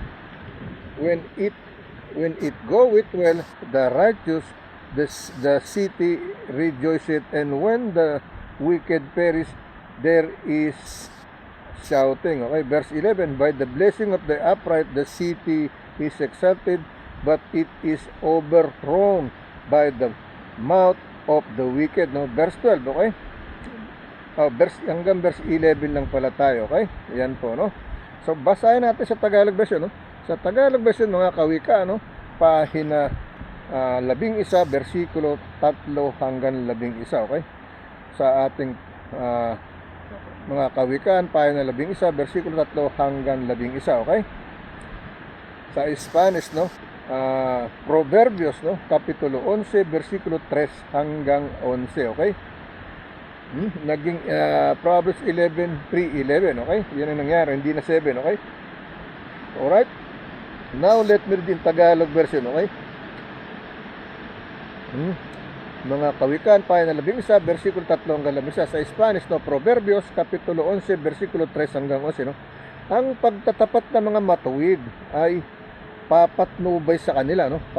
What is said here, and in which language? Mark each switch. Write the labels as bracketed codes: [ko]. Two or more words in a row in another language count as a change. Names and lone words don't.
[en] When it goeth well, the righteous, the city rejoiceth, and when the wicked perish, there is shouting. Okay, verse 11, by the blessing of the upright, the city is exalted, but it is overthrown by the mouth of the wicked. No? Verse 12, okay? [tl] Hanggang verse 11 lang pala tayo, okay? Yan po, no? So, basahin natin sa Tagalog version, no? Sa Tagalog version, mga kawika, no? Pahina 11, versikulo 3 hanggang 11, okay? Sa ating mga kawikaan, pahina 11, versikulo 3 hanggang 11, okay? Sa Spanish, no? Proverbios, no? Kapitulo 11, versikulo 3 hanggang 11, okay? Naging Proverbs 11, 3:11, okay? Yan ang nangyari, hindi na 7, okay? [en] Alright? Now, let me read in Tagalog version, okay? [tl] Mga kawikaan, pahina 11, versikulo 3 hanggang 11. Sa Spanish, no? Proverbios, kapitulo 11, versikulo 3 hanggang 11, no? Ang pagtatapat ng mga matuwid ay papatnubay sa kanila, no?